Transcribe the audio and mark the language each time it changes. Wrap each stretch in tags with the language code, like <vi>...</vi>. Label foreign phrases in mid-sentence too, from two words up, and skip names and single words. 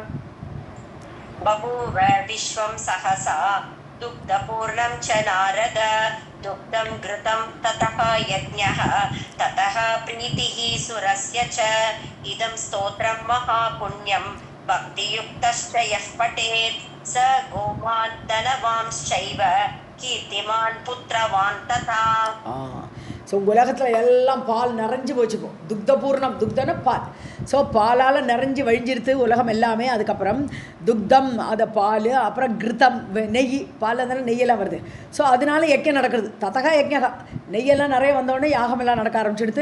<sa>बभूव विश्वं सहसा दुग्धपूर्णं च नारद दुग्धं घृतं ततः यज्ञः ततः प्रीतिः सुरस्य च इदं स्तोत्रं महापुण्यं भक्तियुक्तश्च यः पठेत् स गोमान् धनवांश्चैव कीर्तिमान् पुत्रवान् तथा.</sa> <ta>ஸோ உலகத்தில் எல்லாம் பால் நிறைஞ்சு போச்சுப்போம். துக்தபூர்ணம், துக்தன பால். ஸோ பாலால் நிறைஞ்சு வழிஞ்சிருத்து உலகம் எல்லாமே. அதுக்கப்புறம் துக்தம், அதை பால், அப்புறம் கிருத்தம், நெய், பால் இருந்தாலும் நெய்யெல்லாம் வருது. ஸோ அதனால யஜ்ஞம் நடக்கிறது.</ta> <sa>ततः यज्ञः,</sa> <ta>நெய்யெல்லாம் நிறைய வந்தோடனே யாகமெல்லாம் நடக்க ஆரம்பிச்சுடுத்து.</ta>